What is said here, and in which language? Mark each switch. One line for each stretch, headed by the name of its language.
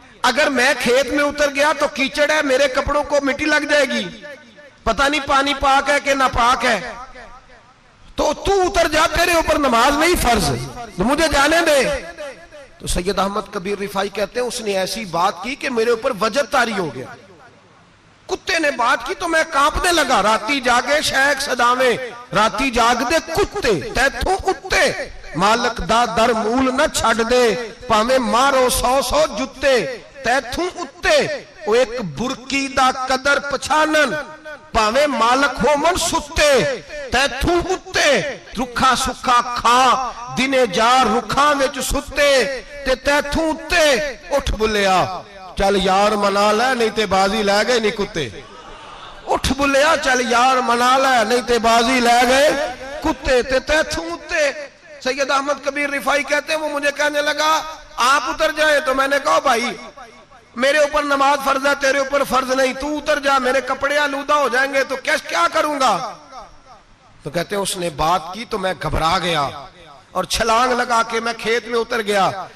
Urdu: اگر میں کھیت میں اتر گیا تو کیچڑ ہے، میرے کپڑوں کو مٹی لگ جائے گی، پتہ نہیں پانی پاک ہے کہ ناپاک ہے، تو تو اتر جا، تیرے اوپر نماز نہیں فرض، تو مجھے جانے دے. تو سید احمد کبیر رفائی کہتے ہیں اس نے ایسی بات کی کہ میرے اوپر وجد طاری ہو گیا. کتے نے بات کی تو میں کانپنے لگا.
Punjabi: راتی جاگے شیخ صداویں، راتی جاگ دے کتے تیتھوں اتے، مالک دا در مول نہ چھڑ دے، پاویں مارو 100 جتے تیتھوں اتے. او ایک برکی دا قدر پچھانن، پاویں مالک ہو من ستے تیتھوں اتے. رکھا سکھا کھا دنے جا رکھاں وچ ستے تے تیتھوں اتے. اٹھ بلیا چل یار منا لے نہیں تے بازی لے گئے نہیں کتے. اٹھ بلیا چل یار منا لے نہیں تے بازی لے گئے کتے تے تیتھوں اتے.
Urdu: سید احمد کبیر رفائی کہتے ہیں وہ مجھے کہنے لگا آپ اتر جائیں. تو میں نے کہا بھائی میرے اوپر نماز فرض ہے، تیرے اوپر فرض نہیں، تو اتر جا، میرے کپڑے آلودہ ہو جائیں گے تو کیا کروں گا؟ تو کہتے ہیں اس نے بات کی تو میں گھبرا گیا اور چھلانگ لگا کے میں کھیت میں اتر گیا.